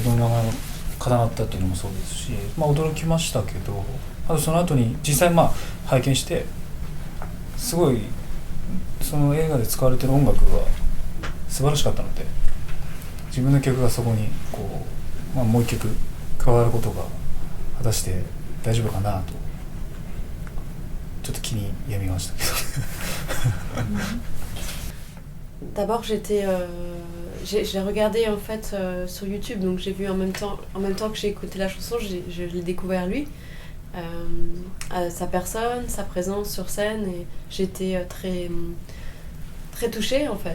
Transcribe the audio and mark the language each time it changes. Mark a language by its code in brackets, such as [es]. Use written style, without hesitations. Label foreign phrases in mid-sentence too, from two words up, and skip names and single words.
[ja] の名前が重なったっていうのもそうですし、驚きましたけど、あとその後に実際拝見してすごいその映画で使われてる音楽が素晴らしかったので、自分の曲がそこにこう、もう一曲加わることが果たして大丈夫かなとちょっと気に病みましたけど。 [fr] D'abord, j'ai regardé en fait sur YouTube, donc j'ai vu en même temps que j'ai écouté la chanson, je l'ai découvert lui, sa personne, sa présence sur scène, et j'étais très touchée en fait.